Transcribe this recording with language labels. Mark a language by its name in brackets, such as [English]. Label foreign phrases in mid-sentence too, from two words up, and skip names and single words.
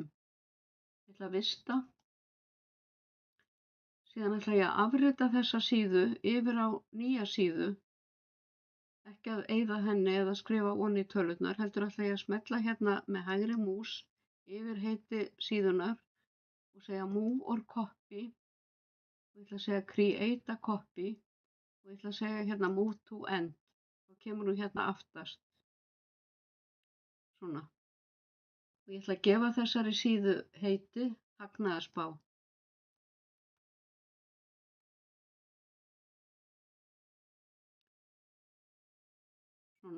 [Icelandic] Ég ætla að vista. Síðan ætla ég að afrita þessa síðu yfir á nýja síðu. Ekki að eyða henni eða skrifa onni í tölurnar, heldur ætla ég að smella hérna með hægri mús yfir heiti síðunar og segja [English] move or copy. [Icelandic] Og ég ætla að segja [English] create a copy [Icelandic] og ég ætla að segja hérna [English] move to end. [Icelandic] Þá kemur hún hérna aftast. Svona. Og ég ætla að gefa þessari síðu heiti hagnaðarspá. Svona.